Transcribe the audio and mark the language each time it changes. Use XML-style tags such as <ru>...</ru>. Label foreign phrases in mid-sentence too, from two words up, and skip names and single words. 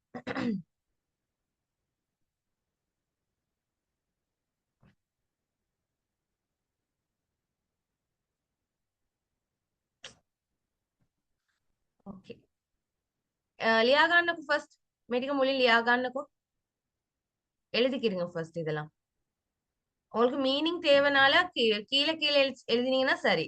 <si>ඕකේ. ලියා ගන්නකො ෆස්ට්. මේ ටික මුලින් ලියා ගන්නකො.</si> <ta>எழுதிக்கிறீங்க ஃபர்ஸ்ட் இதெல்லாம். உங்களுக்கு மீனிங் தேவைனால கீழே கீழே எழுதினீங்கன்னா சரி.</ta>